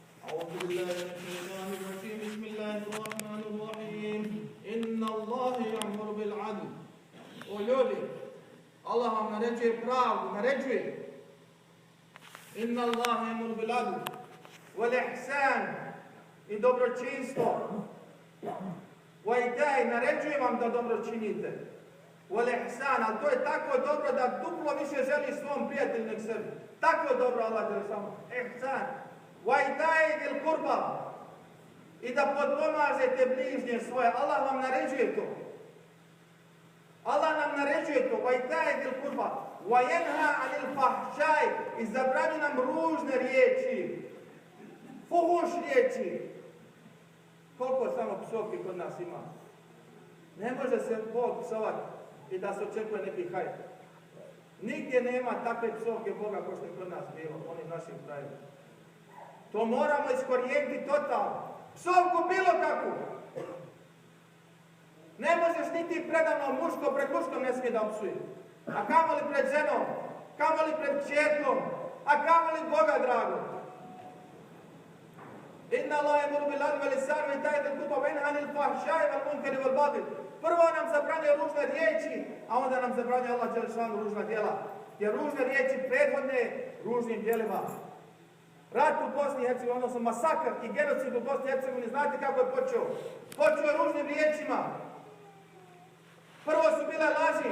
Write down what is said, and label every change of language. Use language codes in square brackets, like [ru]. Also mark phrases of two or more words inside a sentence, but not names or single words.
[ar] أعوذ بالله من الشيطان الرجيم بسم الله الرحمن الرحيم إن الله يأمر بالعدل. [bs] O ljudi, Allah vam naređuje pravdu, naređuje. [ar] إن الله يأمر بالعدل والإحسان, [bs] i dobročinstvo. [ar] وإيتاء, [bs] naređuje vam da dobro činite. [ar] والإحسان, [bs] ali to je tako dobro da duplo više želi svom prijatelju nek sebi. Tako dobro Allah te samo. [ar] إحسان وإيتاء ذي القربى, [bs] i da potpomažete bližnje svoje. Allah vam naređuje to. Allah nam naređuje to. [ar] وإيتاء ذي القربى وينهى عن الفحشاء, [bs] i zabranjuje nam ružne riječi. Fuhuš riječi. Koliko samo psovki kod nas ima? Ne može se Bog psovati i da se očekuje neki hajr. Nigdje nema takve psovke Boga kao što je kod nas bilo, onim našim krajima. To moramo iskorijeniti totalno. Psovku bilo kakvu. Ne možeš niti predavno muško pred muškom ne smije da opsuje. A kamoli pred ženom, kamoli pred kćerkom, a kamoli Boga drago. [ar] إن الله يأمر بالعدل والإحسان وإيتاء ذي القربى وينهى عن الفحشاء والمنكر والبغي. [bs] Prvo nam zabranjuje ružne riječi, a onda nam zabranjuje Allah dželešanu ružna djela. Jer ružne riječi prethodne ružnim djelima. Rat u Bosni i Hercegovini, odnosno masakr i genocid u Bosni i Hercegovini, znate kako je počeo? Počeo je ružnim riječima. Prvo su bile laži.